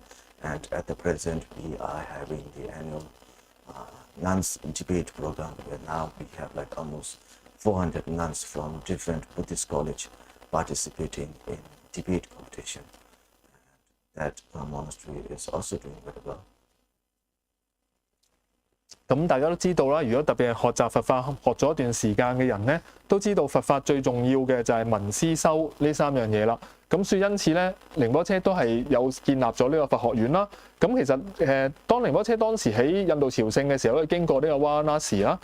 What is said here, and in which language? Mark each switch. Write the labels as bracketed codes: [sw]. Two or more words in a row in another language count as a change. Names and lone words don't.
[en] And at the present, we are having the annual nuns debate program where now we have like almost 400 nuns from different Buddhist college participating in debate competition. And that monastery is also doing very well. [yue] 咁大家都知道啦，如果特別係學習佛法學咗一段時間嘅人咧，都知道佛法最重要嘅就係聞思修呢三樣嘢啦。咁所以因此咧，仁波切都係有建立咗呢個佛學院啦。咁其實當仁波切當時喺印度朝聖嘅時候咧，經過呢個瓦拉納士啦。